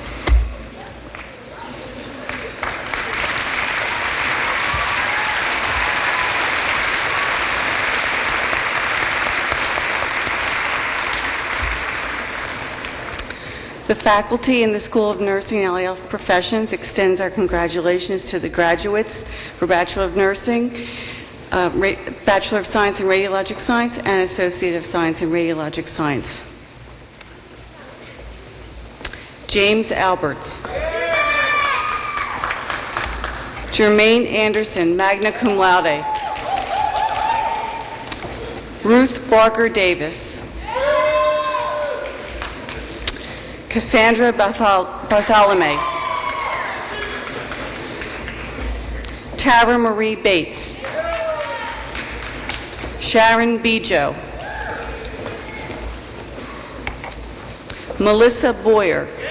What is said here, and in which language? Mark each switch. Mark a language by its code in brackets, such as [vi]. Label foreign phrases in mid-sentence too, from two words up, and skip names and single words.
[en] The faculty in the School of Nursing and Allied Health Professions extends our congratulations to the graduates for Bachelor of Nursing, Bachelor of Science in Radiologic Science, and Associate of Science in Radiologic Science. James Alberts. Jermaine Anderson, [la] magna cum laude. [en] Ruth Barker Davis. Cassandra Bartholomew. Tara Marie Bates. Sharon Bijo. Melissa Boyer.